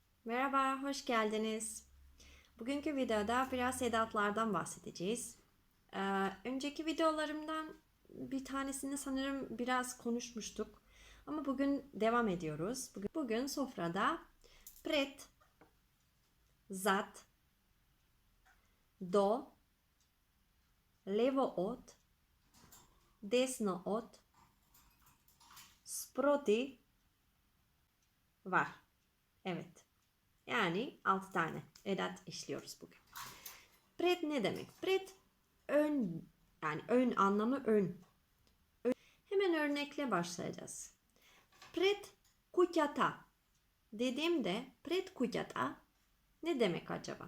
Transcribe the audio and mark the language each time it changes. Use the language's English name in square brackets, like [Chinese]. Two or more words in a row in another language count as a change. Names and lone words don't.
[Turkish] Merhaba, hoş geldiniz. Bugünkü videoda biraz edatlardan bahsedeceğiz. Önceki videolarımdan bir tanesini sanırım biraz konuşmuştuk. Ama bugün devam ediyoruz. Bugün sofrada [Macedonian] пред, зад, до, лево од, десно од, спроти [Turkish] var. Evet. Yani 6 tane edat işliyoruz bugün. Pred ne demek? Pred ön, yani ön anlamı ön. Hemen örnekle başlayacağız. [Macedonian] Пред куќата [Turkish] dediğimde [Macedonian] пред куќата [Turkish] ne demek acaba?